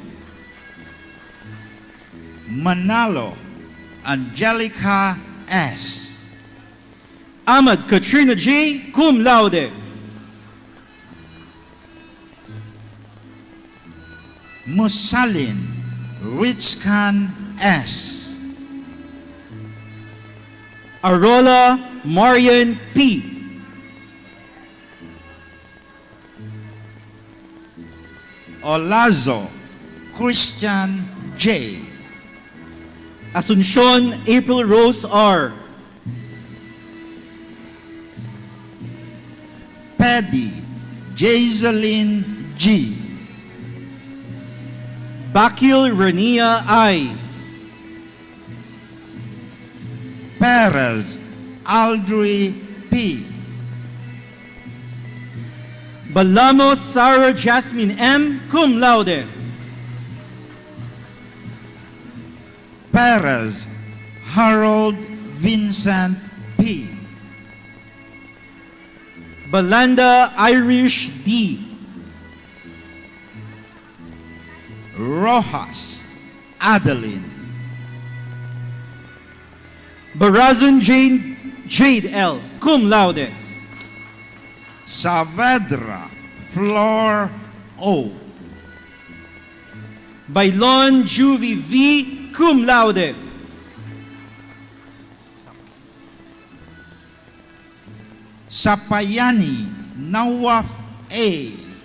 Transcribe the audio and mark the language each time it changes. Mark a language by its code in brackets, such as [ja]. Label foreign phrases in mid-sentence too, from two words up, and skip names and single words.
[en] Manalo Angelica S. Ahmad Katrina J. [la] Cum laude. [en] Musalin Richkan S. Arola Marian P. Olazo Christian J. Asuncion April Rose R. Paddy Jazeline G. Bakil Rania I. Perez Aldri P. Balamos Sarah Jasmine M. [la] Cum laude. [en] Perez Harold Vincent P. Balanda Irish D. Rojas Adeline. Barazun Jade L. [la] Cum laude. [en] Saavedra Flor O. Bailon Juvie V. [la] Cum laude. [en] Sapayani Nawaf A.